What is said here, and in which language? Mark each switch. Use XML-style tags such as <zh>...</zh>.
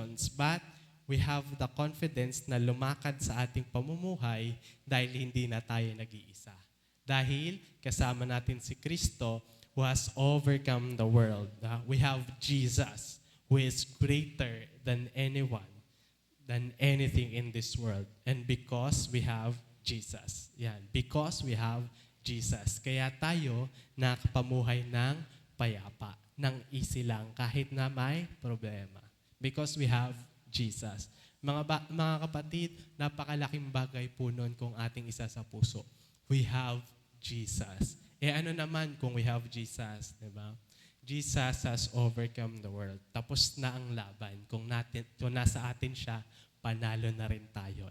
<en>But we have the confidence</en> <tl>na lumakad sa ating pamumuhay dahil hindi na tayo nag-iisa. Dahil kasama natin si Kristo</tl> <en>who has overcome the world. We have Jesus who is greater than anyone, than anything in this world. And because we have Jesus. Yan. Because we have Jesus.</en> <tl>Kaya tayo nakapamuhay ng payapa, ng easy lang, kahit na may problema.</tl> <en>Because we have Jesus.</en> <tl>Mga kapatid, napakalaking bagay po nun kung ating isa sa puso.</tl> <en>We have Jesus.</en> <tl>Ano naman kung</tl> <en>we have Jesus, diba? Jesus has overcome the world.</en> <tl>Tapos na ang laban. Kung nasa atin siya, panalo na rin tayo.</tl>